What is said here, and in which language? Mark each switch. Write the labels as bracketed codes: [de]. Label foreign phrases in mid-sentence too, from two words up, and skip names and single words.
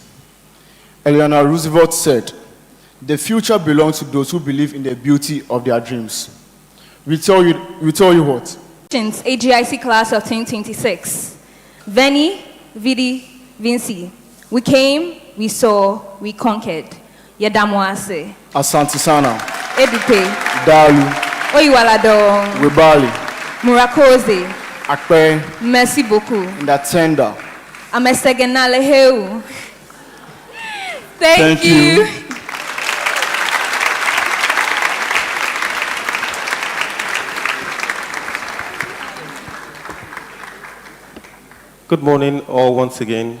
[en] Eleanor Roosevelt said, "The future belongs to those who believe in the beauty of their dreams." We tell you what? HGIC class of 2026. [la] Veni, Vidi, Vinci. [en] We came, we saw, we conquered. [ak] Yadamoase. [sw] Asante Sana. [yo] Edupe. [ig] Dalu. [gaa] Oyiwaladon. [lg] Webali. [rw] Murakoze. [ee] Akpe. [fr] Merci beaucoup. [sn] Ndatenda. [am] አመሰግናለሁ. [en] Thank you. you. Good morning, all once again.